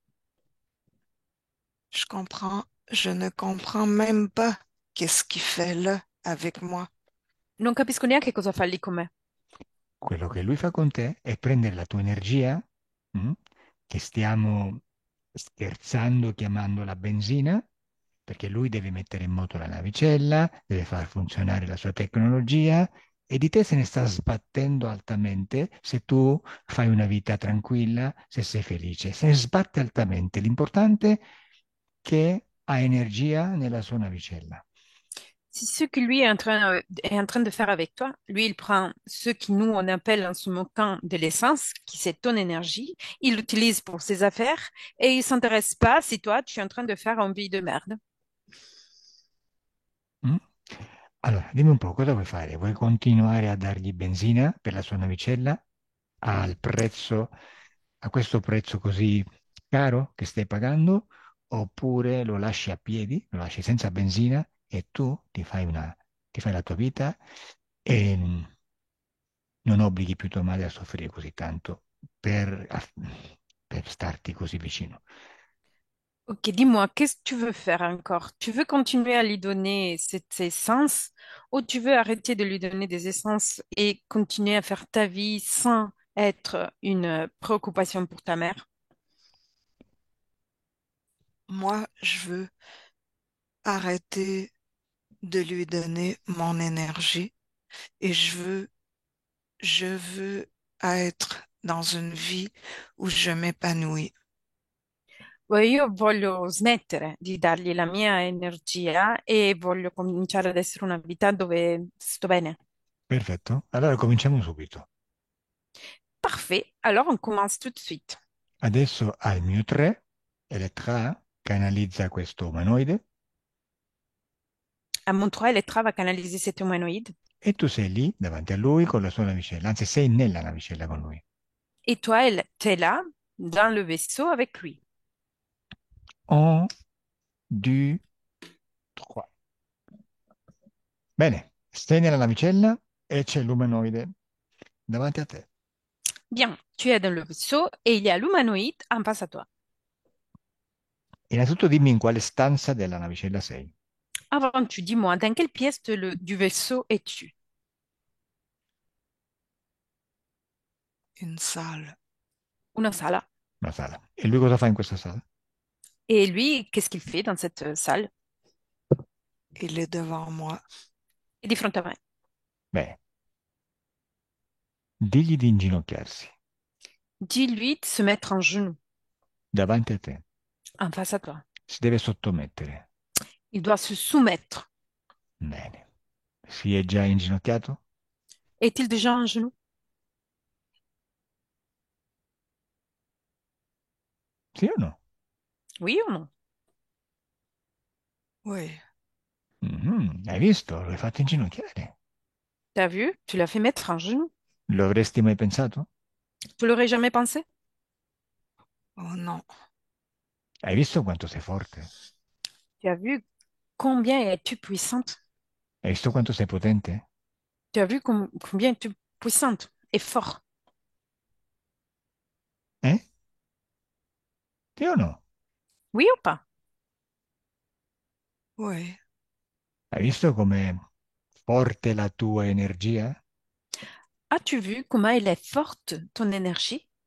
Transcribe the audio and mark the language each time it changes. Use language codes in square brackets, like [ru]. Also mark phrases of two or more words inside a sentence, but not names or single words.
[fr] je comprends. Je ne comprends même pas qu'est-ce qu'il fait là avec moi. [it] Non capisco neanche cosa fa lì con me. Quello che lui fa con te è prendere la tua energia, mm, che stiamo scherzando chiamando la benzina, perché lui deve mettere in moto la navicella, deve far funzionare la sua tecnologia e di te se ne sta sbattendo altamente se tu fai una vita tranquilla, se sei felice. Se ne sbatte altamente. L'importante è che ha energia nella sua navicella. [fr] C'est ce que lui est en train de faire avec toi. Lui, il prend ce que nous, on appelle en ce moment de l'essence, qui c'est ton énergie, il l'utilise pour ses affaires et il s'intéresse pas si toi, tu es en train de faire une vie de merde. Mm? [it] Allora, dimmi un po', cosa vuoi fare? Vuoi continuare a dargli benzina per la sua navicella al prezzo, a questo prezzo così caro che stai pagando, oppure lo lasci a piedi, lo lasci senza benzina e tu ti fai la tua vita e non obblighi più tua madre a soffrire così tanto per starti così vicino. [fr] Ok, dis-moi, qu'est-ce que tu veux faire encore? Tu veux continuer à lui donner cette essence ou tu veux arrêter de lui donner des essences et continuer à faire ta vie sans être une préoccupation pour ta mère? Moi, je veux arrêter de lui donner mon énergie et je veux être dans une vie où je m'épanouis. [it] Io voglio smettere di dargli la mia energia e voglio cominciare ad essere una vita dove sto bene. Perfetto, allora cominciamo subito. [fr] Parfait, alors on commence tout de suite. [it] Adesso al mio 3, Elettra canalizza questo umanoide [fr] À mon 3, Elettra va canaliser cet humanoïde. [it] e tu sei lì davanti a lui con la sua navicella, anzi sei nella navicella con lui. [fr] Et toi, t'es là, dans le vaisseau avec lui. [it] Un, due, trois. Bene, stai nella navicella e c'è l'umanoide davanti a te. [fr] Bien, tu es dans le vaisseau et il y a l'humanoïde en face à toi. [it] Innanzitutto dimmi in quale stanza della navicella sei. [fr] Avant, tu dis-moi, dans quelle pièce du vaisseau es-tu? Une salle. [it] Una sala. Una sala. E lui cosa fa in questa sala? [fr] Et lui, qu'est-ce qu'il fait dans cette salle? Il est devant moi. Il est [it] di fronte a me. Bene, digli di inginocchiarsi [fr] Dis-lui de se mettre en genoux [it] davanti a te. [fr] en face à toi. [it] Si deve sottomettere. [fr] Il doit se soumettre. [it] Bene. Si è già inginocchiato? [fr] Est-il déjà en genoux? [it] Sì o no? [fr] Oui ou non? Oui, [it] Mhm, hai visto? Lo hai fatto inginocchiare. [fr] T'as vu? Tu l'as fait mettre en genoux. [it] Lo avresti mai pensato? [fr] Tu l'aurais jamais pensé? oh non, [it] Hai visto quanto sei forte? [fr] Tu as vu combien es-tu puissante? [it] Hai visto quanto sei potente? [fr] Tu as vu combien tu es puissante et fort. [it] Eh? Sì o no? [fr] Oui ou pas? Oui. [it] Hai visto com'è forte la tua energia? [fr] As-tu vu comment elle est forte, ton énergie?